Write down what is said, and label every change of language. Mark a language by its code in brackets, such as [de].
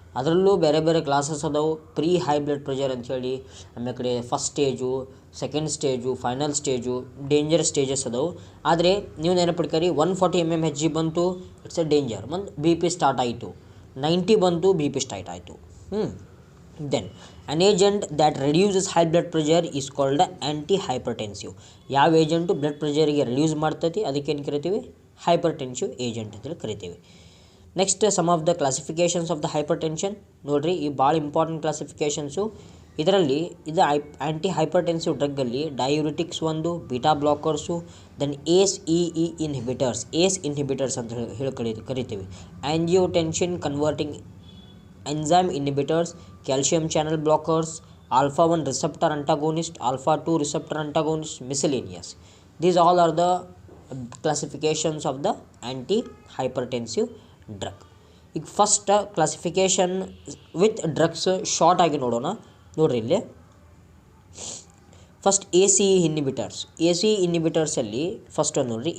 [kn] ಅದರಲ್ಲೂ ಬೇರೆ ಬೇರೆ ಕ್ಲಾಸಸ್ ಅದಾವೆ, ಪ್ರೀ ಹೈ ಬ್ಲಡ್ ಪ್ರೆಷರ್ ಅಂಥೇಳಿ, ಆಮೇಲೆ ಕಡೆ first stage, second stage, final stage, danger stages ಅದಾವೆ. ಆದರೆ ನೀವು ನೆನಪಿಡ್ಕರಿ, 140 mmHg ಬಂತು, [en] it's a danger, [kn] B P start ಆಯಿತು. 90 ಬಂತು, ಬಿ ಪಿ ಸ್ಟಾರ್ಟ್ ಆಯಿತು. [en] Then an agent that reduces high blood pressure is called antihypertensive. [kn] ಯಾವ ಏಜೆಂಟು ಬ್ಲಡ್ ಪ್ರೆಷರಿಗೆ ರಿಡ್ಯೂಸ್ ಮಾಡ್ತೈತಿ ಅದಕ್ಕೇನು ಕರಿತೀವಿ? ಹೈಪರ್ಟೆನ್ಸಿವ್ ಏಜೆಂಟ್ ಅಂತೇಳಿ ಕರಿತೀವಿ. [en] Next, some of the classifications of the hypertension. [kn] ನೋಡಿರಿ, ಈ ಭಾಳ ಇಂಪಾರ್ಟೆಂಟ್ ಕ್ಲಾಸಿಫಿಕೇಷನ್ಸು. ಇದರಲ್ಲಿ ಇದು ಆ್ಯಂಟಿ ಹೈಪರ್ಟೆನ್ಸಿವ್ ಡ್ರಗ್ಗಲ್ಲಿ ಡಯೂರಿಟಿಕ್ಸ್ ಒಂದು, beta ಬ್ಲಾಕರ್ಸು, then ACE inhibitors, inhibitors ಅಂತ ಹೇಳಿ ಕರಿತೀವಿ. [en] Angiotensin converting enzyme inhibitors, calcium channel blockers, alpha 1 receptor antagonist, alpha 2 receptor antagonist, miscellaneous. These all are the classifications of the antihypertensive drug. [kn] ಈಗ first classification with drugs short ಆಗಿ ನೋಡೋಣ. ನೋಡ್ರಿ ಇಲ್ಲಿ first ACE ಇನ್ಹಿಬಿಟರ್ಸಲ್ಲಿ first ಒಂದು ನೋಡಿರಿ.